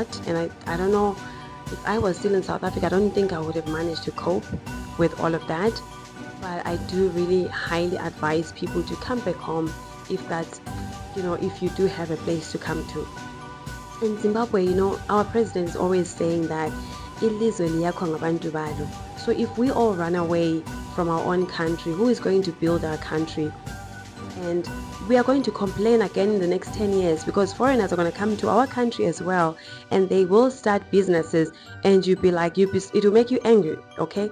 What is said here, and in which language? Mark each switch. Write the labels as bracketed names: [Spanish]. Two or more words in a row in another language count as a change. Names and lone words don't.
[English] And I don't know, if I was still in South Africa, I don't think I would have managed to cope with all of that. But I do really highly advise people to come back home if that's, if you do have a place to come to. In Zimbabwe, our president is always saying that [North Ndebele] ilizwe liyakhwa ngabantu balo. [English] So if we all run away from our own country, who is going to build our country? and we are going to complain again in the next 10 years because foreigners are going to come to our country as well, and they will start businesses, and you'll be like, it will make you angry, okay?